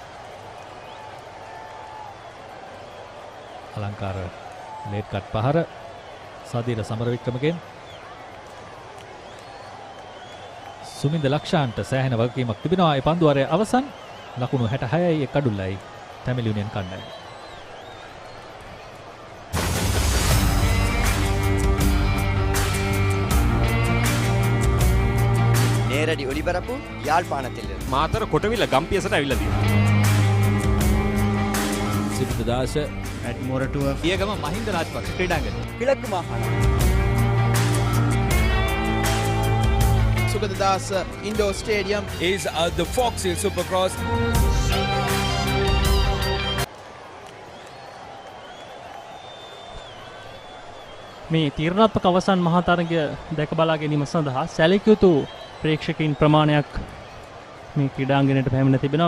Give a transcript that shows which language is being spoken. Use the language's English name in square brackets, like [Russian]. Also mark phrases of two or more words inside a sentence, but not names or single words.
[Sinhala] අලංකාර [English] late cut [Sinhala] පහර සදීර සමරවික්‍රමගෙන් සුමින්ද ලක්ෂාන්ට සෑහෙන වගකීමක් තිබෙනවා. ඒ පන්දුවාරය අවසන් ලකුණු 66යි එක් අඩුල්ලයි ටැමිල් යුනියන් කණ්ඩායම. [Tamil] நேரடி ஒளிபரப்பு யாழ்ப்பாணத்தில் [Sinhala] මාතර කොටවිල ගම්පියසට ඇවිල්ලා තියෙනවා. සිද්ධදාස ඇඩ්මෝරටුව පියගම මහින්ද රාජපක්ෂ ක්‍රීඩාංගණය [Tamil] கிழக்கு மாகாணம் [English] Sugaddas Indoor Stadium is the Fox Hill Supercross. [Sinhala] මේ තීරණාත්මක අවසන් මහා තරගය දැක බලා ගැනීම සඳහා සැලකිය යුතු ප්‍රේක්ෂකයින් ප්‍රමාණයක් මේ ක්‍රීඩාංගණයට පැමිණ තිබෙනවා.